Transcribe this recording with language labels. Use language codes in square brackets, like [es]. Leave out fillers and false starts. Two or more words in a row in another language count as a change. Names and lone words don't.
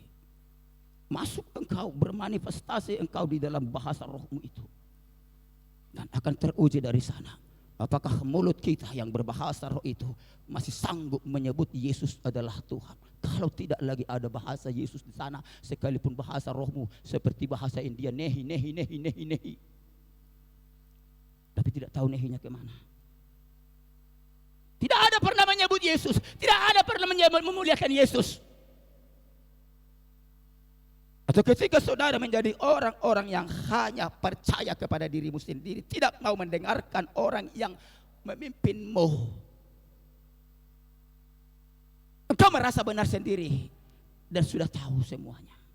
[id] Masuk engkau, bermanifestasi engkau di dalam bahasa rohmu itu, dan akan teruji dari sana. Apakah mulut kita yang berbahasa roh itu masih sanggup menyebut Yesus adalah Tuhan? Kalau tidak lagi ada bahasa Yesus di sana, sekalipun bahasa rohmu seperti bahasa India, [hi] नहीं, नहीं, नहीं, नहीं, नहीं, [id] tapi tidak tahu nehinya kemana. Tidak ada pernah menyebut Yesus, tidak ada pernah memuliakan Yesus. Atau ketika saudara menjadi orang-orang yang hanya percaya kepada dirimu sendiri, tidak mau mendengarkan orang yang memimpinmu, engkau merasa benar sendiri dan sudah tahu semuanya.